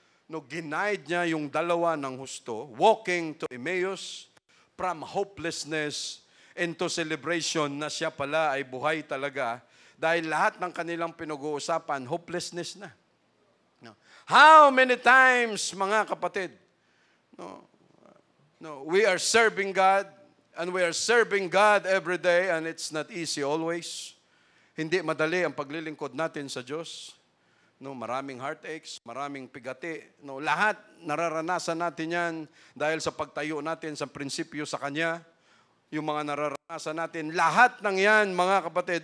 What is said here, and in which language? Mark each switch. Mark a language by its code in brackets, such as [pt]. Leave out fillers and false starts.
[tl] No, ginaid niya yung dalawa ng husto, [en] walking to Emmaus, from hopelessness into celebration [tl] na siya pala ay buhay talaga dahil lahat ng kanilang pinag-uusapan, hopelessness na. No. [en] How many times, [tl] mga kapatid, [en] we are serving God and we are serving God every day and it's not easy always. [tl] Hindi madali ang paglilingkod natin sa Diyos. No, maraming heartaches, maraming pigati. No, lahat nararanasan natin yan dahil sa pagtayo natin sa prinsipyo sa Kanya. Yung mga nararanasan natin, lahat ng yan, mga kapatid.